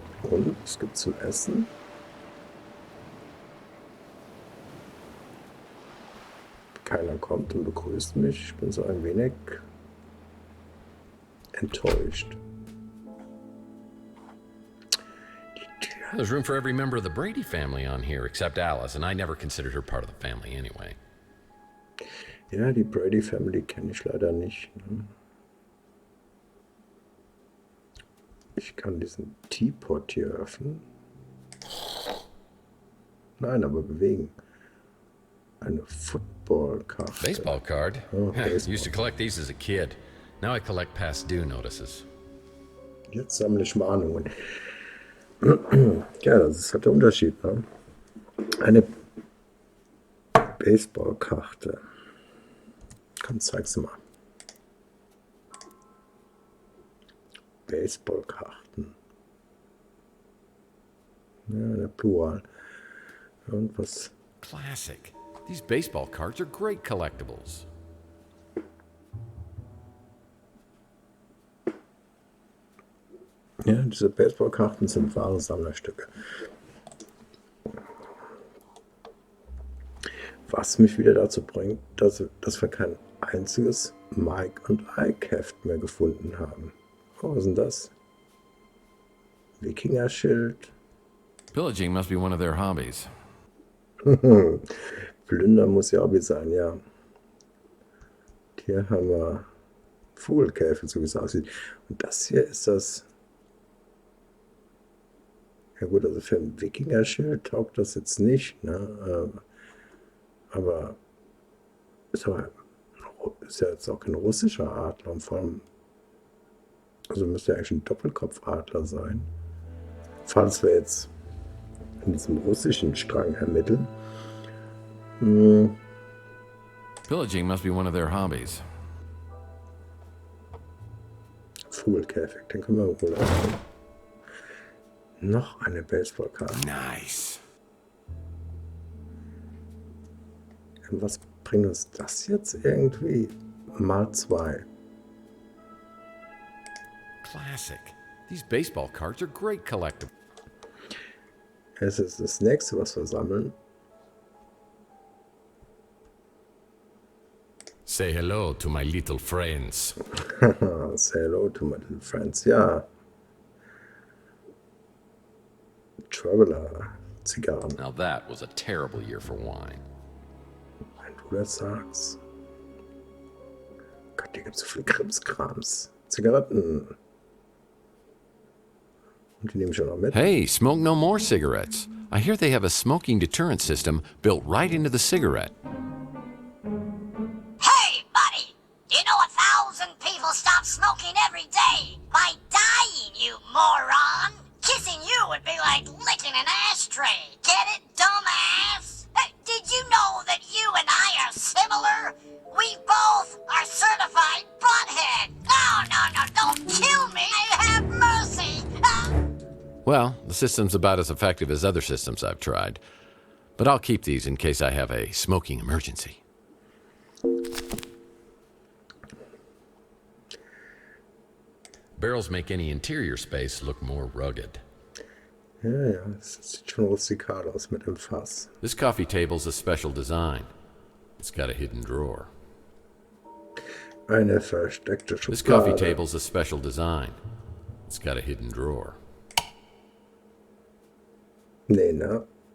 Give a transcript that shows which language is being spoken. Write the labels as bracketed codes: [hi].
[de] Und es gibt zu essen. Keiner kommt und begrüßt mich. Ich bin so ein wenig enttäuscht. [en] There's room for every member of the Brady family on here, except Alice, and I never considered her part of the family anyway. [de] Ja, die Brady Family kenne ich leider nicht. Ne? Ich kann diesen Teapot hier öffnen. Nein, aber bewegen. Eine Football-Karte. [en] Baseball card? Oh, Baseball. Used to collect these as a kid. Now I collect past due notices. [de] Jetzt sammle ich Mahnungen. Ja, das ist halt der Unterschied. Ne? Eine Baseball-Karte. Komm, zeig's mal. Baseball-Karten. Ja, der Plural. Irgendwas. [en] Classic. These baseball cards are great collectibles. [de] Ja, diese Baseballkarten sind wahre Sammlerstücke. Was mich wieder dazu bringt, dass wir kein einziges Mike und Ike Heft mehr gefunden haben. Oh, was ist denn das? Wikinger-Schild. [en] Pillaging must be one of their hobbies. [de] Plünder muss ja auch wie sein, ja. Hier haben wir Vogelkäfig, so wie es aussieht. Und das hier ist das. Ja gut, also für ein Wikinger-Schild taugt das jetzt nicht, ne? Aber ist ja jetzt auch kein russischer Adler. Und vor allem, also müsste ja eigentlich ein Doppelkopfadler sein. Falls wir jetzt in diesem russischen Strang ermitteln. [en] Pillaging must be one of their hobbies. [de] Vogelkäfig, den können wir wohl auch. Noch eine Baseballkarte. [en] Nice. [de] Und was bringt uns das jetzt irgendwie? Mal 2. [en] Classic. These baseball cards are great collectibles. [de] Es ist das nächste, was wir sammeln. [en] Say hello to my little friends. Say hello to my little friends. [de] Ja. Traveler-Zigarren. [en] Now that was a terrible year for wine. [de] Wenn du das sagst. Gott, hier gibt es so viel Krimskrams. Zigaretten. Und die nehme ich auch noch mit. [en] Hey, smoke no more cigarettes. I hear they have a smoking deterrent system built right into the cigarette. Hey, buddy! Do you know 1,000 people stop smoking every day? By dying, you moron! Kissing you would be like licking an ashtray. Get it, dumbass? Did you know that you and I are similar? We both are certified butthead. No, don't kill me. Have mercy. Well, the system's about as effective as other systems I've tried. But I'll keep these in case I have a smoking emergency. Barrels make any interior space look more rugged. [de] Ja, das sieht schon rustikal aus mit dem Fass. [en] This coffee table's a special design. It's got a hidden drawer. [de] Eine versteckte [en] This coffee [de] Schublade. [en] table's a special design. It's got a hidden drawer. [de] Nee, ne?